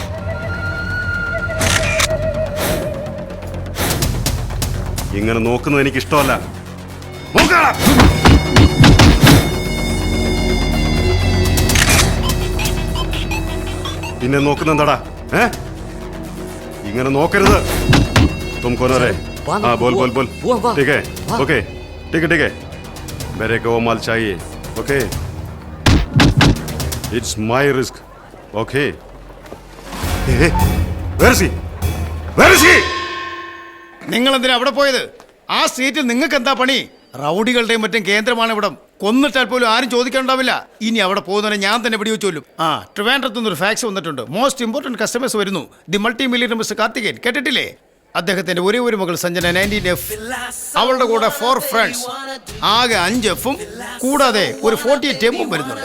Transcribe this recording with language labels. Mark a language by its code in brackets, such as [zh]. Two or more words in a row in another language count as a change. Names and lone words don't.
[ml] ഇങ്ങനെ നോക്കുന്നത് എനിക്ക് ഇഷ്ടമല്ല. പിന്നെ നോക്കുന്ന എന്താടാ? ഇങ്ങനെ നോക്കരുത്. [hi] तुम कौन रे? हाँ बोल बोल बोल. ठीक है, ओके, ठीक है ठीक है. मेरे को वो माल चाहिए. [en] OK, it's my risk. OK. Where is he? Where is he? [ml] നിങ്ങൾ എന്തിനാ അവിടെ പോയത്? ആ സീറ്റിൽ നിങ്ങൾക്ക് എന്താ പണി? റൗഡികളുടെയും മറ്റും കേന്ദ്രമാണ് ഇവിടം. കൊന്നിട്ടാൽ പോലും ആരും ചോദിക്കാനുണ്ടാവില്ല. ഇനി അവിടെ പോകുന്നവരെ ഞാൻ തന്നെ വെടിവെച്ചോലും. ട്രിവാൻഡ്രത്തു നിന്നൊരു ഫാക്സ് വന്നിട്ടുണ്ട്. [en] most important customers [ml] വരുന്നു. [en] the multi millionaire Mister [ml] കാർത്തികേയൻ, കേട്ടിട്ടില്ലേ? അദ്ദേഹത്തിന്റെ ഒരേ ഒരു മകൾ സഞ്ജന 19F, അവളുടെ കൂടെ 4 ഫ്രണ്ട്സ്, ആകെ 5 Fഉം കൂടാതെ ഒരു 48 M വരുന്നുണ്ട്.